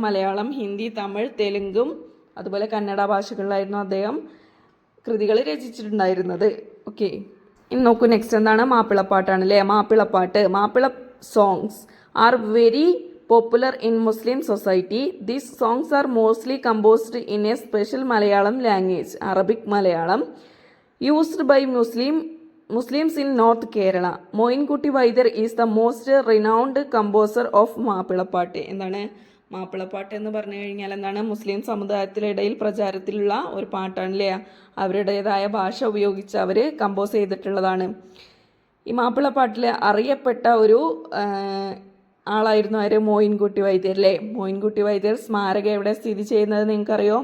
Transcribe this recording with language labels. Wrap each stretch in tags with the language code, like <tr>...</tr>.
<ml>മലയാളം, ഹിന്ദി, തമിഴ്, തെലുങ്കും അതുപോലെ കന്നഡ ഭാഷകളിലായിരുന്നു അദ്ദേഹം കൃതികൾ രചിച്ചിട്ടുണ്ടായിരുന്നത്. ഓക്കെ, ഇനി നോക്കൂ. നെക്സ്റ്റ് എന്താണ്? മാപ്പിളപ്പാട്ടാണ് അല്ലേ.</ml> <en>Mappila songs are very popular in Muslim society. These songs are mostly composed in a special Malayalam language, Arabic Malayalam, used by Muslims in North Kerala. Moinkutti Vaidar is the most renowned composer of മാപ്പിളപ്പാട്ട്.</en> <ml>എന്താണ്? മാപ്പിളപ്പാട്ട് എന്ന് പറഞ്ഞു കഴിഞ്ഞാൽ എന്താണ്? മുസ്ലിം സമുദായത്തിനിടയിൽ പ്രചാരത്തിലുള്ള ഒരു പാട്ടാണ് അല്ലേ. അവരുടേതായ ഭാഷ ഉപയോഗിച്ച് അവർ കമ്പോസ് ചെയ്തിട്ടുള്ളതാണ്. ഈ മാപ്പിളപ്പാട്ടിൽ അറിയപ്പെട്ട ഒരു ആളായിരുന്നു ആര്? മോയിൻകുട്ടി വൈദ്യർ അല്ലേ. മോയിൻകുട്ടി വൈദ്യർ സ്മാരകം എവിടെ സ്ഥിതി ചെയ്യുന്നത് നിങ്ങൾക്കറിയോ?</ml>